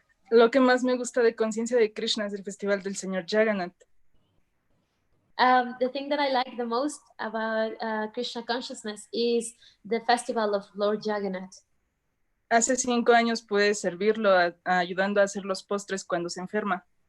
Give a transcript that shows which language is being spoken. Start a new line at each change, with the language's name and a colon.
Spanish: Lo que más me gusta de Conciencia de Krishna es el Festival del Señor Jagannath.
English: The thing that I like the most about Krishna consciousness is the festival of Lord Jagannath.
Spanish: Hace 5 años pude servirlo ayudando a hacer los postres cuando se enferma.